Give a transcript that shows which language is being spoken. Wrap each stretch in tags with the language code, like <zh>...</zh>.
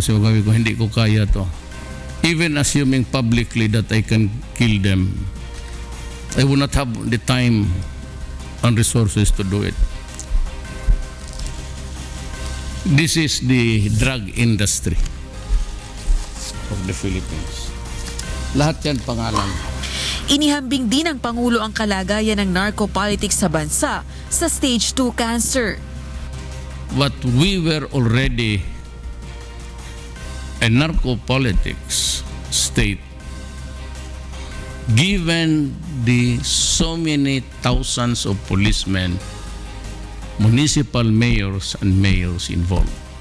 <tl>So sabi ko, hindi ko kaya to.</tl> <en>Even assuming publicly that I can kill them, I will not have the time and resources to do it. This is the drug industry of the Philippines.</en> <tl>Lahat yan pangalan. Inihambing din ng Pangulo ang kalagayan ng narco-politics sa bansa sa stage 2 cancer.</tl> <en>But we were already a narco-politics state given the so many thousands of policemen, municipal mayors and mayors involved.</en>